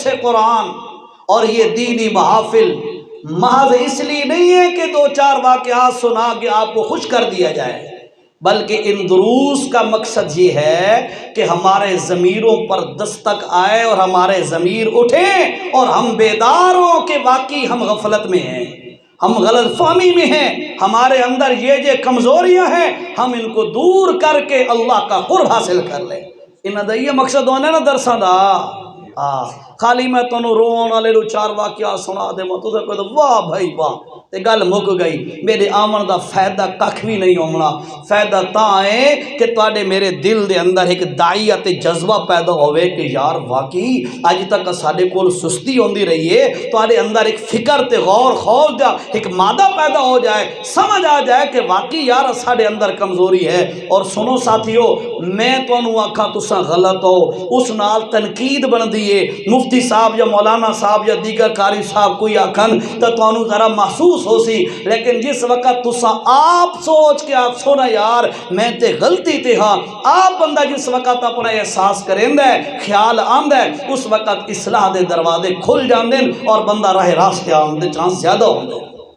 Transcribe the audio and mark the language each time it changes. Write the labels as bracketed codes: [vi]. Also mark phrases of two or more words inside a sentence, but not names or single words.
[ur] قرآن اور یہ دینی محافل محض اس لیے نہیں ہے کہ 2-4 واقعات سنا کے آپ کو خوش کر دیا جائے بلکہ ان دروس کا مقصد یہ ہے کہ ہمارے ضمیروں پر دستک آئے اور ہمارے ضمیر اٹھیں اور ہم بیدار ہوں کہ واقعی ہم غفلت میں ہیں ہم غلط فہمی میں ہیں ہمارے اندر یہ کمزوریاں ہیں ہم ان کو دور کر کے اللہ کا قرب حاصل کر لیں [pa] انہاں دا یہ مقصد ہونے نا درساں دا خالی میں تنوں رون والے 4 واقعات سنا دے میں تو کوئی تو واہ بھائی واہ تے گل مک گئی میرے آمن دا فائدہ ککھ بھی نہیں ہونا فائدہ تاں ہے کہ تواڈے میرے دل دے اندر ایک داعیہ تے جذبہ پیدا ہوئے کہ یار واقعی اج تک ساڈے کول سستی ہوندی رہی ہے تواڈے اندر ایک فکر تے غور خوف دا ایک مادہ پیدا ہو جائے سمجھ آ جائے کہ واقعی یار ساڈے اندر کمزوری ہے اور سنو ساتھیو میں تانوں آکھاں تساں غلط ہو اس نال تنقید بندی ہے مفتی صاحب یا مولانا صاحب یا دیگر قاری صاحب کوئی آکھن تے تانوں ذرا محسوس ہو سی لیکن جس وقت تسا آپ سوچ کے آپ سونا یار میں تے غلطی تے ہاں آپ بندہ جس وقت اپنا احساس کریں دے خیال آن دے اس وقت اصلاح دے دروازے کھل جان دیں اور بندہ راہ راستے آن دے چانس زیادہ ہوں دے